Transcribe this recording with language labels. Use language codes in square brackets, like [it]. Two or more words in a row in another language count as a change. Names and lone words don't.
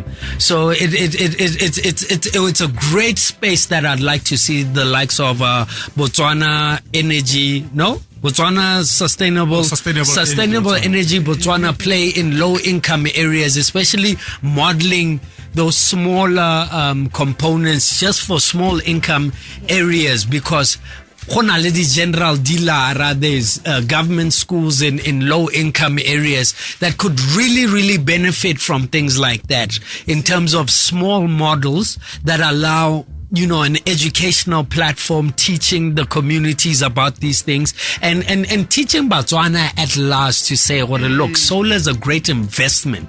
[en] So it's a great space that I'd like to see the likes of Botswana Energy, Botswana Sustainable Energy Botswana play in low-income areas, especially modeling those smaller components just for small income areas, because [tn] go na le di-general dealer, [en] there's government schools in low-income areas that could really, really benefit from things like that in terms of small models that allow an educational platform teaching the communities about these things and teaching Botswana at large to say, well, look, solar is a great investment.